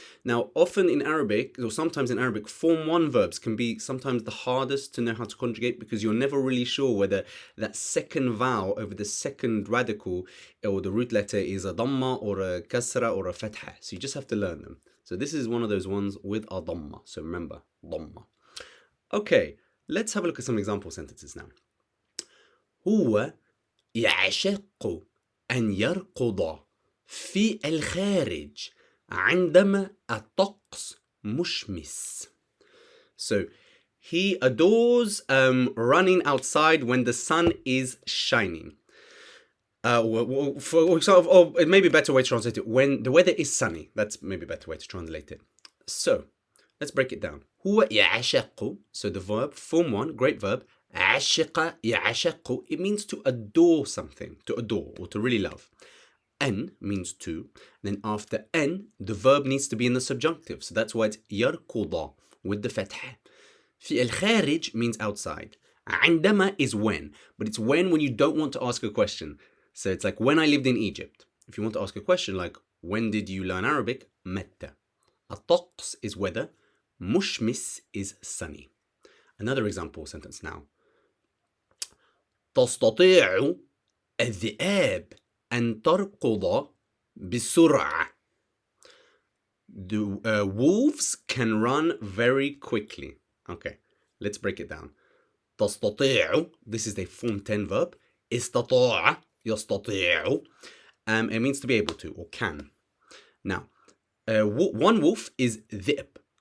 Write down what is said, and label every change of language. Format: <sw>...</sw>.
<en>Now, often in Arabic, or sometimes in Arabic, form 1 verbs can be sometimes the hardest to know how to conjugate because you're never really sure whether that second vowel over the second radical or the root letter is a dhamma or a kasra or a fatha. So you just have to learn them. So this is one of those ones with a dhamma. So remember, dhamma. Okay, let's have a look at some example sentences now.</en> <ar>هو يعشق أن يركض في الخارج عندما الطقس مشمس.</ar> <en>So he adores running outside when the sun is shining. For example, or it may be a better way to translate it, when the weather is sunny. That's maybe a better way to translate it. So let's break it down. هو يعشق, so the verb, form 1, great verb. عشق يعشق, it means to adore something, to adore or to really love. N means to. Then after N, the verb needs to be in the subjunctive. So that's why it's يركض with the fatha. في الخارج means outside. عندما is when. But it's when you don't want to ask a question. So it's like when I lived in Egypt. If you want to ask a question like when did you learn Arabic?</en> <ar>متى.</ar> <en>الطقس is weather. مشمس is sunny. Another example sentence now.</en> <ar>تستطيع الذئاب أن تركض بسرعة.</ar> <en>The wolves can run very quickly. Okay, let's break it down. تستطيع, this is a form 10 verb.</en> <ar>استطاع, يستطيع.</ar> <en>It means to be able to or can. Now, one wolf is ذئب.</en>